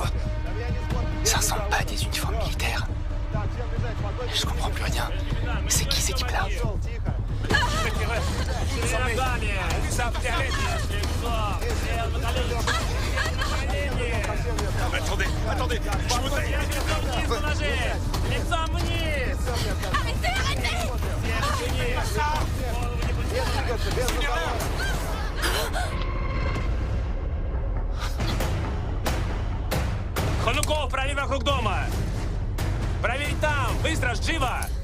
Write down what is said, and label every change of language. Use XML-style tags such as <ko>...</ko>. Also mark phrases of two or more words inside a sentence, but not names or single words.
<fr>Ça ressemble pas à des uniformes militaires. Je comprends plus rien. C'est qui ces types-là? Attendez! Je voudrais...</fr> <ru>Хонуков, проверь вокруг дома! Проверь там! Быстро, живо!</ru>